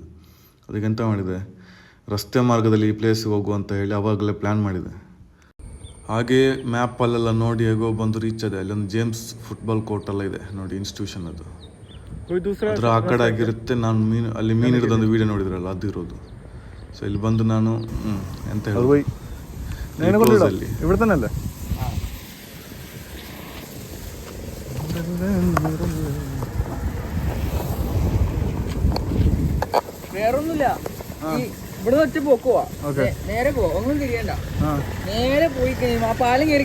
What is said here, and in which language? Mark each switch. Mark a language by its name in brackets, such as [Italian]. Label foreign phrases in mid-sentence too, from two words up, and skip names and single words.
[Kannada] ಅದಕ್ಕೆ ಎಂತ ಮಾಡಿದೆ, ರಸ್ತೆ ಮಾರ್ಗದಲ್ಲಿ ಈ ಪ್ಲೇಸಿಗೆ ಹೋಗು ಅಂತ ಹೇಳಿ ಆವಾಗಲೇ ಪ್ಲ್ಯಾನ್ ಮಾಡಿದೆ. ಹಾಗೆಯೇ ಮ್ಯಾಪಲ್ಲೆಲ್ಲ ನೋಡಿ ಹೇಗೋ ಬಂದು ರೀಚ್ ಇದೆ. ಅಲ್ಲೊಂದು ಜೇಮ್ಸ್ [English] football court [Kannada] ಎಲ್ಲ ಇದೆ ನೋಡಿ, ಇನ್ಸ್ಟಿಟ್ಯೂಷನ್ ಅದು. ಅದರ ಆ ಕಡೆ ಆಗಿರುತ್ತೆ. ನಾನು ಅಲ್ಲಿ ಮೀನು ಹಿಡಿದೊಂದು ವೀಡಿಯೋ ನೋಡಿದ್ರಲ್ಲ, ಅದು ಇರೋದು. ಸೊ ಇಲ್ಲಿ ಬಂದು ನಾನು ಎಂತ ಹೇಳಿ [Malayalam] ഇവിടെ തന്നെ അല്ലേ? വേറൊന്നുമില്ല, ഇവിടെ വെച്ച് പോക്കുവാ. നേരെ പോവാ, ഒന്നും തിരിയണ്ട. നേരെ പോയി കഴിയുമ്പോ ആ പാലം കയറി